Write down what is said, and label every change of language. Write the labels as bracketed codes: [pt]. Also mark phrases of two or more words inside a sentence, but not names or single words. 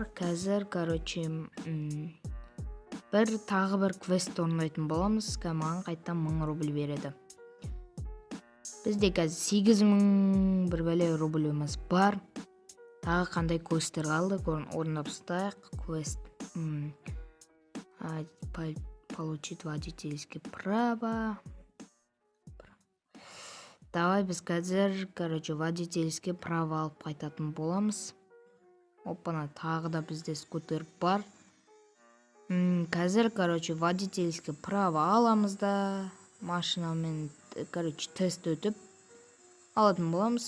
[kk] Қазір, короче, тағы бір квест орындайтын боламыз. Маған қайттан 1000 рубль береді. Бізде қазір 8000 бір бәле рубльіміз бар. Тағы қандай квесттер қалды, орындап ұстайық. Квест. [ru] Получить водительский право. [kk] Давай біз қазір, короче, [ru] водительский право [kk] алып қайтатын боламыз. Опана, тағы да бізде скутер бар. Қазір, короче, [ru] водительский право [kk] аламыз да, машинамен, короче, тест өтіп алатын боламыз.